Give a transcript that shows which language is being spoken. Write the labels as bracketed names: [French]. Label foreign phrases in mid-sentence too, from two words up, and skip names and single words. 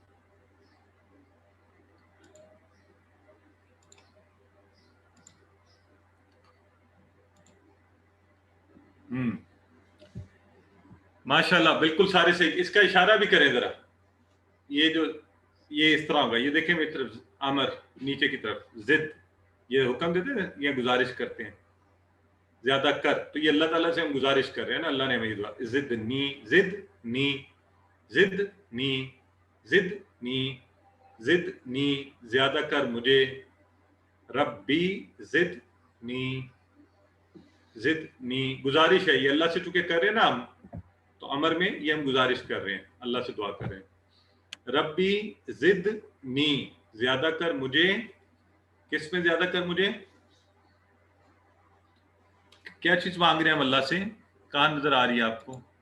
[Urdu] ماشاءاللہ بالکل سارے صحیح. اس کا اشارہ بھی کریں ذرا، یہ جو یہ اس طرح ہوگا، یہ دیکھیں میری طرف، امر نیچے کی طرف، زد یہ حکم دیتے ہیں، یہ گزارش کرتے ہیں زیادہ کر، تو یہ اللہ تعالیٰ سے ہم گزارش کر رہے ہیں نا، اللہ نے ہمیں دعا [Arabic] زد نی، زد نی، زد نی، زد نی، زد نی، [Urdu] زیادہ کر مجھے، [Arabic] ربی زد نی، زد نی، [Urdu] گزارش ہے یہ اللہ سے چونکہ کر رہے ہیں نا ہم، تو امر میں یہ ہم گزارش کر رہے ہیں، اللہ سے دعا کر رہے ہیں. [Arabic] ربی زد نی، [Urdu] زیادہ کر مجھے، کس میں زیادہ کر مجھے؟ کیا چیز مانگ رہے ہیں ہم اللہ سے؟ کہاں نظر آ رہی ہے آپ کو؟